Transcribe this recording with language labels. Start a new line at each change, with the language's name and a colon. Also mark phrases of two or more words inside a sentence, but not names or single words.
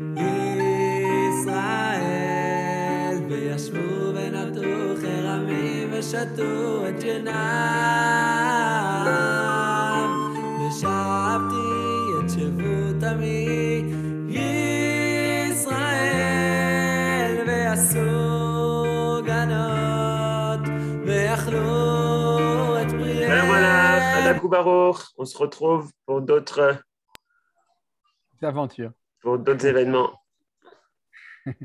Hebrew: ישראל וישבו ונטו חרמים ושתו את ינם ושבתי את שבות עמי ישראל ועשו גנות ויאכלו את פריהם.
French: On se retrouve pour d'autres aventures, pour d'autres événements.